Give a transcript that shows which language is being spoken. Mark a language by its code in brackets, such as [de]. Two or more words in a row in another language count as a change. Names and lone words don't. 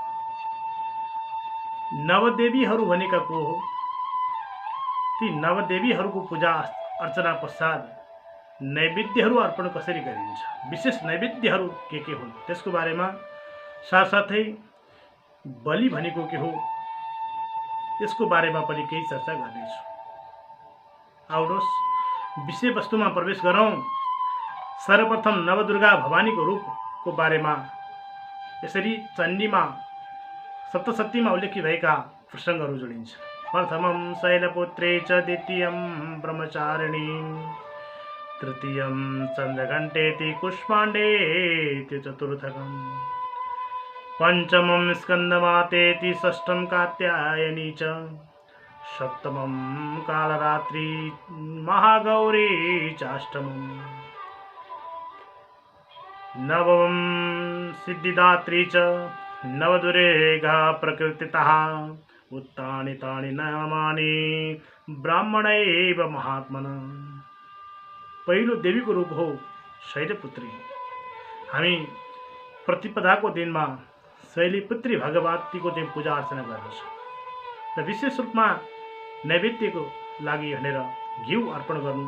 [ne] नवदेवीहरू भनेका को हो, ती नवदेवीहरूको पूजा अर्चना पश्चात नैवेद्यहरू अर्पण कसरी गरिन्छ, विशेष नैवेद्यहरू के हुन् त्यसको बारेमा, साथसाथै बलि भनेको के हो यसको बारेमा पनि केही चर्चा गर्नेछु। आउनुहोस् विषयवस्तुमा प्रवेश गरौँ। सर्वप्रथम नवदुर्गा भवानीको रूपको बारेमा यसरी चण्डीमा सप्तशतीमा उल्लेखित भएका प्रसङ्गहरू जोडिन्छ। [sa] प्रथमं शैलपुत्रे च, द्वितीयं ब्रह्मचारिणी, तृतीयं चन्द्रघण्टेति कुष्माण्डेति, चतुर्थकं पंचमं स्कंदमातेति, षष्ठं कात्यायनी च, सप्तमं कालरात्रि महागौरी चाष्टमं, नवमं सिद्धिदात्री च, नवदुर्गा प्रकृतितः, उत्तानि तानि नामानि ब्राह्मणैव महात्मना। [ne] पहिलो देवीको रूप हो शैलपुत्री। हामी प्रतिपदाको दिनमा शैलपुत्री भगवतीको दिन पूजा अर्चना गर्दछौँ र विशेष रूपमा नैवेद्यको लागि भनेर घिउ अर्पण गर्नु।